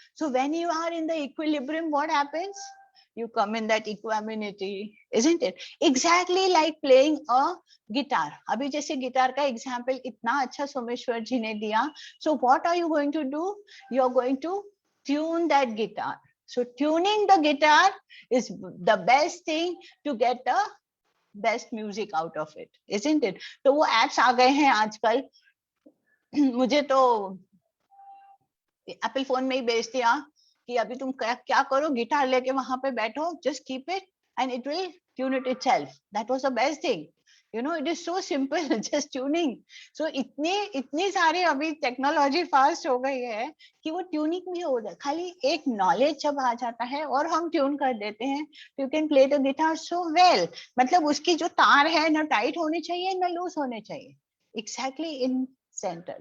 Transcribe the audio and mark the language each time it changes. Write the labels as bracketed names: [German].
[English] So when you are in the equilibrium, what happens? You come in that equanimity, isn't it? Exactly like playing a guitar. [Hindi] अभी जैसे guitar का example इतना अच्छा सोमेश्वर जी ने दिया. [English] So what are you going to do? You are going to tune that guitar. So tuning the guitar is the best thing to get the best music out of it, isn't it? [Hindi] तो वो apps आ गए हैं आजकल. मुझे तो Apple phone में ही बेच दिया कि अभी तुम क्या करो, गिटार लेके वहां पे बैठो, [English] just keep it and it will tune it itself. That was the best thing. You know, it is so simple, just tuning. [Hindi] So इतनी सारी अभी टेक्नोलॉजी फास्ट हो गई है कि वो ट्यूनिंग भी हो जाए. खाली एक नॉलेज जब आ जाता है और हम ट्यून कर देते हैं, [English] You can play the guitar so well. [Hindi] मतलब उसकी जो तार है ना टाइट होनी चाहिए ना लूज होने चाहिए, [English] exactly in center.